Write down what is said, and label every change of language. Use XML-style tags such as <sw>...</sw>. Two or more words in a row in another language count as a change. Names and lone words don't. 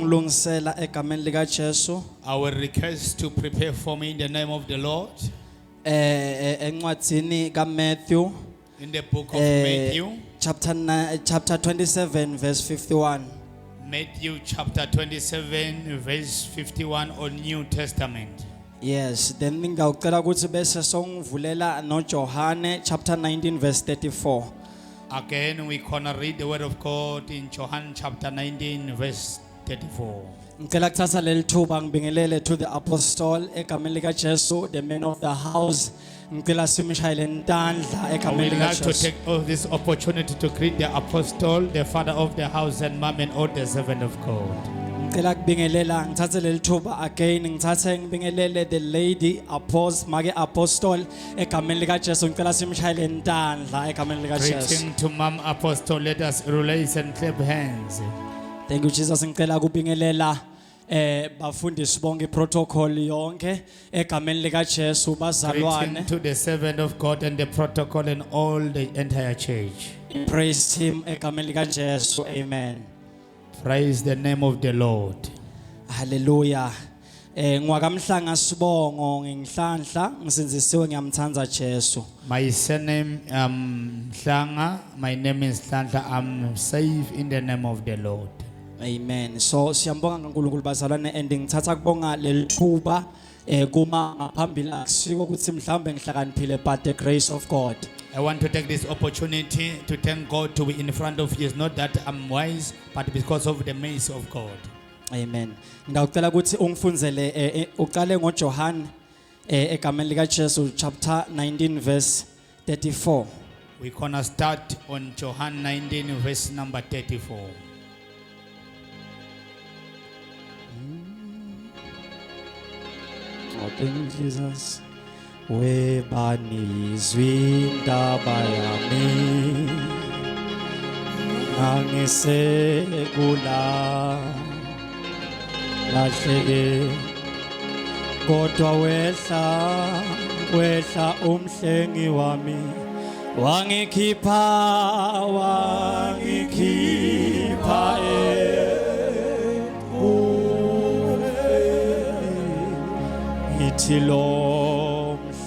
<ss>ungilungisela egameni lika Jesu</ss> <en>I will request to prepare for me in the name of the Lord.</en> <ss>encwadzini kaMatthew</ss> <en>In the book of Matthew, chapter 27 verse 51. Matthew chapter 27 verse 51 on New Testament. Yes, then</en> <ss>ngicela ukuthi bese songivulela no Johane</ss> <en>chapter 19 verse 34. Again, we're gonna read the word of God in John chapter 19 verse 34.</en> <ss>Ngicela kuthatha leli thuba ngibingelele</ss> <en>to the apostle</en> <ss>egameni lika Jesu,</ss> <en>the man of the house.</en> <ss>Ngicela simshayele intandla</ss> <en>I</en> <ss>egameni</ss> <en>would</en> <ss>lika</ss> <en>like to</en> <ss>Jesu.</ss> <en>take this opportunity to greet the apostle, the father of the house, and mom and all the servant of God.</en> <ss>Ngicela kubingelela ngithathe leli thuba again ngithathe ngibingelele</ss> <en>the lady apostle make apostle</en> <ss>egameni lika Jesu. Ngicela simshayele intandla egameni lika Jesu.</ss> <en>Greeting to mom apostle, let us release and clap hands. Thank you Jesus.</en> <ss>Ngicela kubingelela bafundisi bonke protocol yonke egameni lika Jesu bazalwane.</ss> <en>Greeting to the servant of God and the protocol and all the entire church. Praise him</en> <ss>egameni lika Jesu.</ss> <en>Amen. Praise the name of the Lord. Hallelujah.</en> <ss>Ngwakamhlanga sibongo ngihlanhla ngisinzisiwe ngiyamthanza Jesu.</ss> <en>My surname Mhlanga. My name is Hlanhla. I'm safe in the name of the Lord.</en> <ss>Amen. So siyambonga kaNkulunkulu bazalwane and ngithatha kubonga lelithuba kuma ngaphambili akusiko ukuthi mhlambe ngihlakaniphile</ss> <en>but the grace of God. I want to take this opportunity to thank God to be in front of you. It's not that I'm wise, but because of the mercy of God. Amen.</en> <ss>Ngicela ukuthi ungifunzele uqale ngoJohn egameni lika Jesu</ss> <en>chapter 19 verse 34. We're gonna start on John 19 verse number 34. Oh, thank you, Jesus.</en> <ss>Webani zwindaba yami angisekula lahleke kodwa wehla umhlengi wami wangikhipha ithi lo</ss>